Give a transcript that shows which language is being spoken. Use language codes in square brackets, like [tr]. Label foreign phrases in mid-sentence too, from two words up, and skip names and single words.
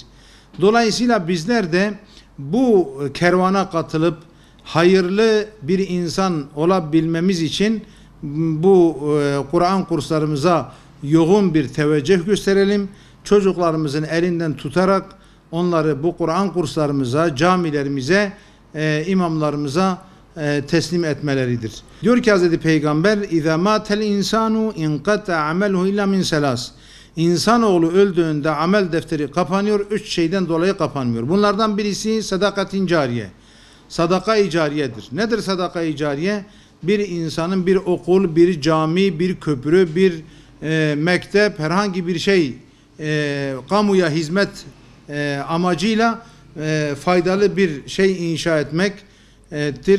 [tr] Dolayısıyla bizler de bu kervana katılıp hayırlı bir insan olabilmemiz için bu Kur'an kurslarımıza yoğun bir teveccüh gösterelim. Çocuklarımızın elinden tutarak onları bu Kur'an kurslarımıza, camilerimize, imamlarımıza teslim etmeleridir. Diyor ki Hazreti Peygamber [ar] اِذَا مَاتَ الْاِنْسَانُ اِنْقَتَ عَمَلْهُ اِلَّا مِنْ سَلَاسٍ. [tr] İnsanoğlu öldüğünde amel defteri kapanıyor, 3 şeyden dolayı kapanmıyor. Bunlardan birisi sadakatin cariye. Sadaka-i cariyedir. Nedir sadaka-i cariye? Bir insanın bir okul, bir cami, bir köprü, bir mektep, herhangi bir şey kamuya hizmet amacıyla faydalı bir şey inşa etmektir.